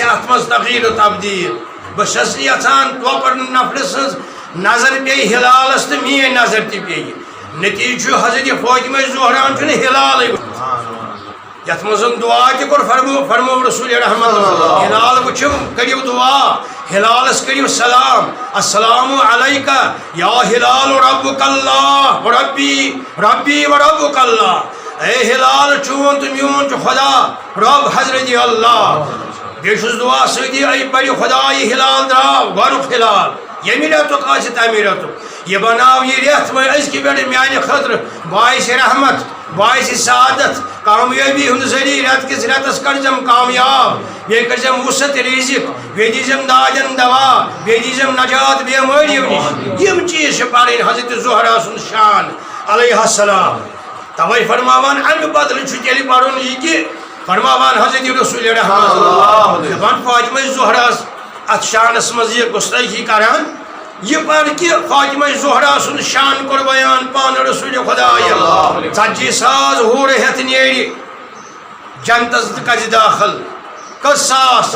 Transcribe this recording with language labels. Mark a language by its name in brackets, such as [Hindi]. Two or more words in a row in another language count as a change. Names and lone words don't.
[Kashmiri] اتھ منٛز تبدیٖل و تبدیٖل بہٕ چھَس یژھان وۄپر نفرٕ سٕنٛز نظر پیٚیہِ ہلالس تہٕ میٛٲنۍ نظر تہِ پیٚیہِ نتیٖجہٕ چھُ حضرت فاطمہ زہراہن چھُنہٕ ہلالٕے یتھ منٛز دعا تہِ کوٚر فرمو رسول رحمت ہلال وٕچھِو کٔرِو دعا ہلالس کٔرِو سلام [Arabic] السلام علیکہ یا ہلال ربک اللہ ربی ربی و ربک اللہ [Kashmiri] اے ہلال چون تہٕ میون چھُ خدا رب حضرت اللہ بیٚیہِ چھُس دعا سۭتی اے پرِ خدایہِ ہلال درٛاو گۄڈنیُک ہلال ییٚمہِ رٮ۪تُک آسہِ تَمہِ رٮ۪تُک یہِ بناو یہِ رٮ۪تھ وۄنۍ أزکہِ پٮ۪ٹھ میانہِ خٲطرٕ باعث رحمت باعث سعادت کامیٲبی ہُنٛد ذٔریعہٕ رٮ۪تہٕ کِس رٮ۪تس کٔرزٮ۪م کامیاب بیٚیہِ کٔرزٮ۪م وُسعت رِزق بیٚیہِ دیٖزٮ۪م دادٮ۪ن دوا بیٚیہِ دیٖزٮ۪م نجات بٮ۪مٲرِو نِش یِم چیٖز چھِ پرٕنۍ حضرت زہرا سُنٛد شان [Arabic] علیہ السلام [Kashmiri] توے فرماوان امہِ بدلہٕ چھُ تیٚلہِ پرُن یہِ کہِ فرماوان حضرت رسول رحمت دپان فاطمہ زہراہس اتھ شانس منٛز یہِ گُستٲخی کران یہ پر کہ فاطمہ زہرا سُنٛد شان کوٚر بیان پانہٕ رسول خۄدایَن 40,000 ہُر ہٮ۪تھ نیرِ جنتس کَرِ داخل کٔژ ساس